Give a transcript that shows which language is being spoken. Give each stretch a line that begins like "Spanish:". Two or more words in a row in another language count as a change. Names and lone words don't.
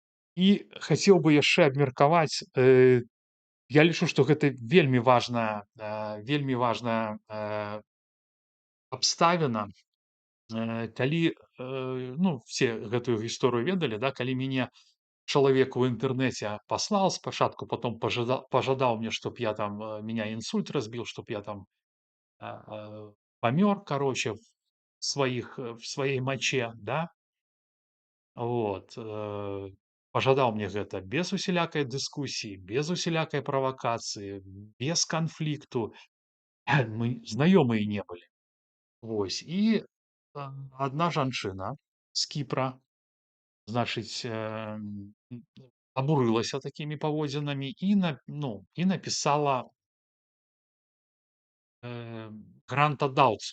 Belarusian: І хацеў бы яшчэ абмеркаваць, я лічу, што гэта вельмі важная, абставіна, калі, ну, все гэтую гісторыю ведалі, да, калі мяне чалавек у інтэрнэце паслаў спачатку, потом пажадаў мне,
Russian: чтоб я там, меня
Belarusian: інсульт разбіў,
Russian: чтоб я там,
Belarusian: памёр,
Russian: короче, в своей моче, да. Вот,
Belarusian: пажадаў мне гэта без усялякай дыскусіі, без усялякай правакацыі, без канфлікту. Мы знаёмыя не былі. Вось і, адна жанчына з Кіпра, значыць, абурылася такімі паводзінамі і напісала, грантадаўцу.